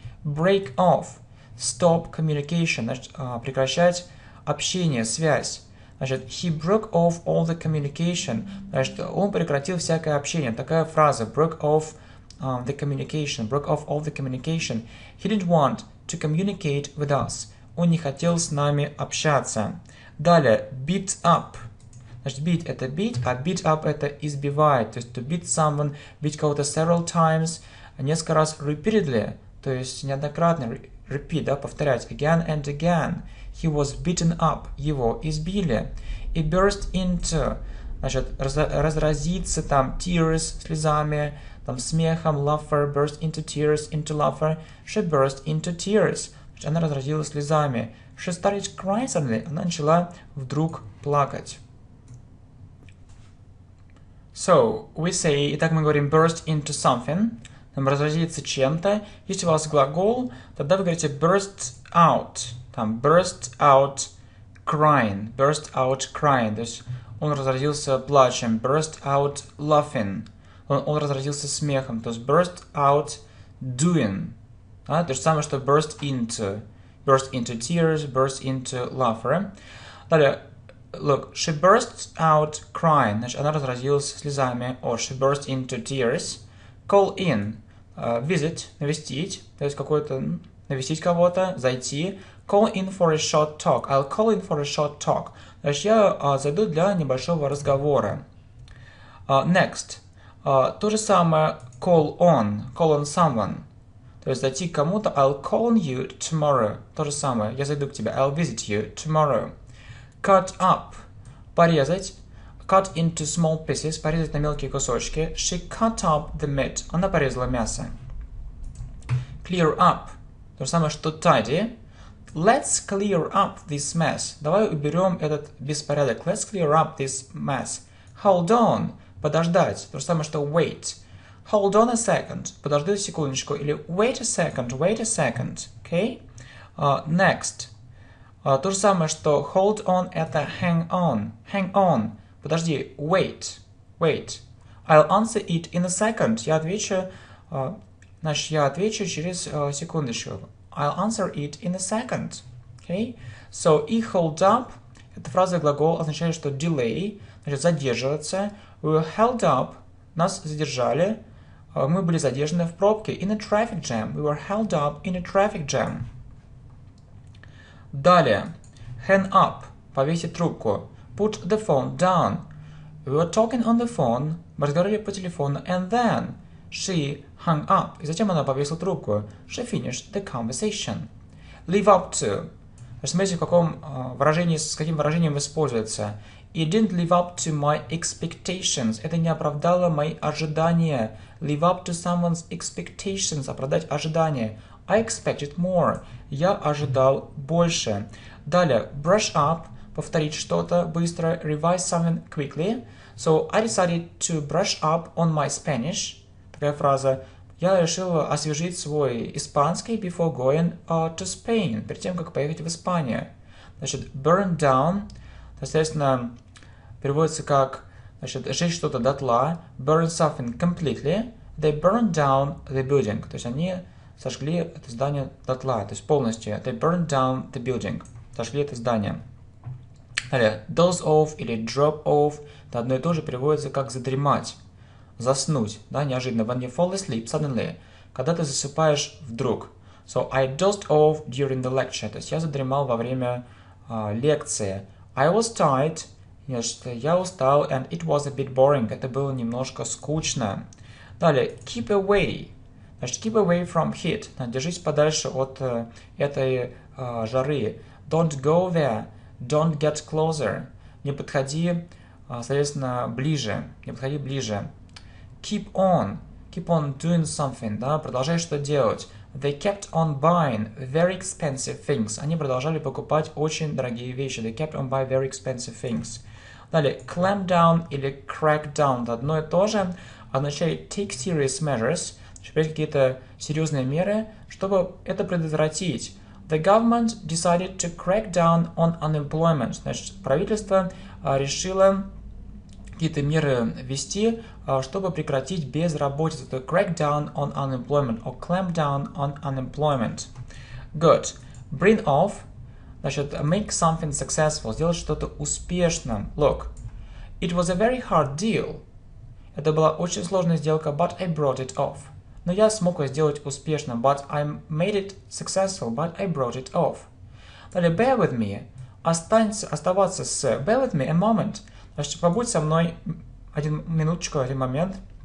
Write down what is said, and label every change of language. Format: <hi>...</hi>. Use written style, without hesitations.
<en>Break off. Stop communication.</en> <ru>Значит, прекращать общение, связь.</ru> <en>Значит, he broke off all the communication.</en> <ru>Значит, он прекратил всякое общение. Такая фраза.</ru> <en>Broke off the communication, broke off all the communication. He didn't want to communicate with us.</en> <ru>Он не хотел с нами общаться. Далее, beat up. Значит, beat это бить, а beat up это избивать. То есть to beat someone, бить кого-то</ru> <en>several times,</en> <ru>несколько раз repeatedly, то есть неоднократно, repeat, да, повторять,</ru> <en>again and again. He was beaten up,</en> <ru>его избили. И burst into, значит, разразиться там tears, слезами, там смехом, laughter,</ru> <en>burst into tears, into laughter. She burst into tears.</en> <ru>Значит, она разразилась слезами.</ru> <en>She started crying suddenly.</en> <ru>Она начала вдруг плакать.</ru> <en>So, we say,</en> <ru>итак, мы говорим burst into something, там разразиться чем-то. Если у вас глагол, тогда вы говорите burst out, там burst out crying, то есть он разразился плачем, burst out laughing, он разразился смехом, то есть burst out doing, да? То же самое, что burst into tears, burst into laughter. Далее, look,</ru> <en>she burst out crying,</en> <ru>значит, она разразилась слезами,</ru> <en>or she burst into tears.</en> <ru>Call in, visit, навестить, то есть какой-то, навестить кого-то, зайти.</ru> <en>Call in for a short talk, I'll call in for a short talk.</en> <ru>Значит, я зайду для небольшого разговора. Next, то же самое, call on someone, то есть зайти к кому-то,</ru> <en>I'll call on you tomorrow,</en> <ru>то же самое, я зайду к тебе,</ru> <en>I'll visit you tomorrow.</en> <ru>Cut up, порезать,</ru> <en>cut into small pieces,</en> <ru>порезать на мелкие кусочки.</ru> <en>She cut up the meat,</en> <ru>она порезала мясо. Clear up, то же самое, что tidy.</ru> <en>Let's clear up this mess,</en> <ru>давай уберем этот беспорядок.</ru> <en>Let's clear up this mess.</en> <ru>Hold on, подождать, то же самое, что wait.</ru> <en>Hold on a second,</en> <ru>подожди секундочку, или</ru> <en>wait a second, okay? Next.</en> <ru>То же самое, что hold on это hang on, подожди, wait.</ru> <en>I'll answer it in a second,</en> <ru>я отвечу через секундочку.</ru> <en>I'll answer it in a second, okay?</en> <ru>So, и hold up, эта фраза глагол означает, что delay, значит задерживаться.</ru> <en>We were held up,</en> <ru>нас задержали, мы были задержаны в пробке.</ru> <en>In a traffic jam, we were held up in a traffic jam.</en> <ru>Далее, hang up, повесить трубку.</ru> <en>Put the phone down. We were talking on the phone,</en> <ru>мы разговаривали по телефону,</ru> <en>and then she hung up.</en> <ru>И затем она повесила трубку.</ru> <en>She finished the conversation. Live up to.</en> <ru>Смотрите, с каким выражением используется.</ru> <en>It didn't live up to my expectations.</en> <ru>Это не оправдало мои ожидания.</ru> <en>Live up to someone's expectations.</en> <ru>Оправдать ожидания.</ru> <en>I expected more.</en> <ru>Я ожидал больше. Далее, brush up. Повторить что-то быстро.</ru> <en>Revise something quickly. So, I decided to brush up on my Spanish.</en> <ru>Такая фраза. Я решил освежить свой испанский</ru> <en>before going to Spain.</en> <ru>Перед тем, как поехать в Испанию. Значит, burn down. Соответственно, переводится как, значит, сжечь что-то дотла.</ru> <en>Burn something completely. They burned down the building.</en> <ru>То есть они сожгли это здание дотла. То есть полностью.</ru> <en>They burned down the building.</en> <ru>Сожгли это здание. Далее, doze off или drop off. Это одно и то же переводится как задремать. Заснуть, да, неожиданно.</ru> <en>When you fall asleep suddenly.</en> <ru>Когда ты засыпаешь вдруг.</ru> <en>So, I dozed off during the lecture.</en> <ru>То есть я задремал во время лекции.</ru> <en>I was tired.</en> <ru>Я устал.</ru> <en>And it was a bit boring.</en> <ru>Это было немножко скучно. Далее, keep away. Значит,</ru> <en>keep away from heat.</en> <ru>Держись подальше от этой жары.</ru> <en>Don't go there. Don't get closer.</en> <ru>Не подходи, соответственно, ближе. Не подходи ближе. Keep on doing something, да, продолжай что делать.</ru> <en>They kept on buying very expensive things.</en> <ru>Они продолжали покупать очень дорогие вещи.</ru> <en>They kept on buying very expensive things.</en> <ru>Далее, clamp down или crack down, это одно и то же, означает</ru> <en>take serious measures,</en> <ru>принять какие-то серьезные меры, чтобы это предотвратить.</ru> <en>The government decided to crack down on unemployment.</en> <ru>Значит, правительство решило какие-то меры ввести, чтобы прекратить безработицу.</ru> <en>To crack down on unemployment or clamp down on unemployment. Good. Bring off.</en> <ru>Значит,</ru> <en>make something successful.</en> <ru>Сделать что-то успешным.</ru> <en>Look. It was a very hard deal.</en> <ru>Это была очень сложная сделка,</ru> <en>but I brought it off.</en> <ru>но я смог его сделать успешно.</ru> <en>But I made it successful, but I brought it off. Далее, bear with me.</en> <ru>Оставаться с</ru> <en>bear with me a moment.</en> <ru>Значит, побудь со мной один минуточку, один момент.</ru>